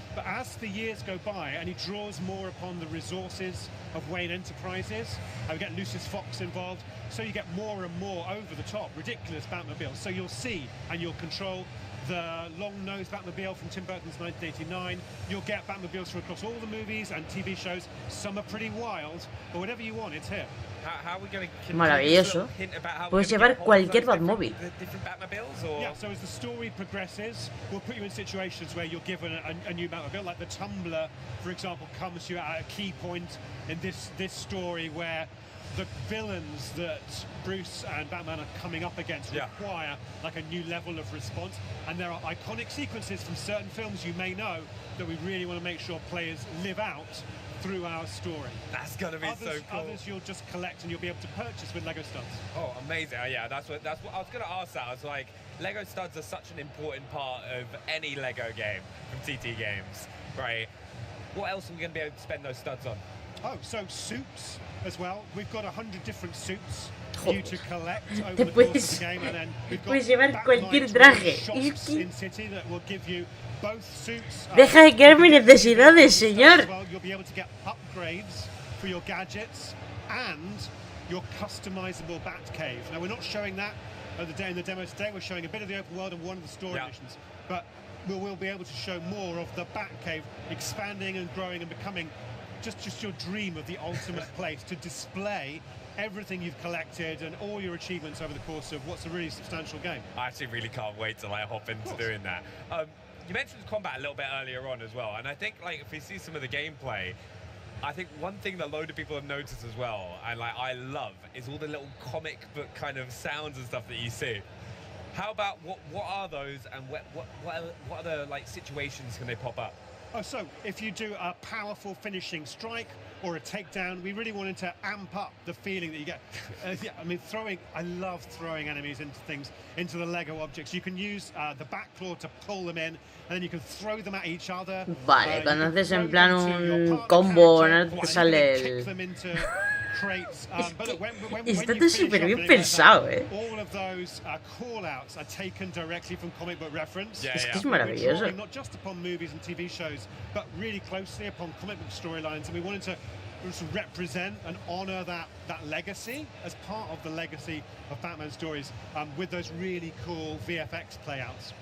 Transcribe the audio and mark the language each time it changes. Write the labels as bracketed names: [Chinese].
[English] But as the years go by and he draws more upon the resources of Wayne Enterprises, we get Lucius Fox involved, so you get more and more over-the-top, ridiculous Batmobiles. So you'll see and you'll control the long-nosed Batmobile from Tim Burton's 1989. You'll get Batmobiles from across all the movies and TV shows. Some are pretty wild, but whatever you want, it's here. How are we going to [Spanish] Maravilloso. Puedes llevar cualquier Batmóvil. [English] Yeah, so as the story progresses, we'll put you in situations where you're given a new Batmobile, like the Tumbler, for example, comes to you at a key point in this story where the villains that Bruce and Batman are coming up against require like a new level of response, and there are iconic sequences from certain films you may know that we really want to make sure players live out through our story. That's gonna be so cool. Others you'll just collect and you'll be able to purchase with Lego studs. Oh, amazing! Yeah, that's what I was gonna ask. That I was like, Lego studs are such an important part of any Lego game from TT Games, right? What else are we gonna be able to spend those studs on? Oh, so suits as well. We've got 100 different suits for you to collect over [Spanish] Te [English] the course of the game, and then we've got [Spanish] llevar cualquier traje. [English] shops in City that will give you both suits. [Spanish] Deja de crear mis necesidades, señor. [English] Well, you'll be able to get upgrades for your gadgets and your customizable Batcave. Now, we're not showing that in the demo today. We're showing a bit of the open world and one of the story missions, but we'll be able to show more of the Batcave expanding and growing and becoming just your dream of the ultimate place to display everything you've collected and all your achievements over the course of what's a really substantial game. I actually really can't wait to like hop into doing that. You mentioned combat a little bit earlier on as well, and I think like if we see some of the gameplay, I think one thing that a load of people have noticed as well, and like I love, is all the little comic book kind of sounds and stuff that you see. How about what are those, and what other like situations can they pop up? Oh, so if you do a powerful finishing strike or a takedown, we really wanted to amp up the feeling that you get. Yeah, I mean, I love throwing enemies into things, into the Lego objects. You can use the back claw to pull them in, and then you can throw them at each other. [Spanish] Vale, cuando haces en plan un combo, no te sale el... Está todo súper bien pensado, [English] All of those call-outs are taken directly from comic book reference. [Spanish] Es que es maravilloso. [English] Not just upon movies and TV shows, but really closely upon comic book storylines, and we wanted to represent and honor that legacy as part of the legacy of Batman stories with those really cool VFX playouts.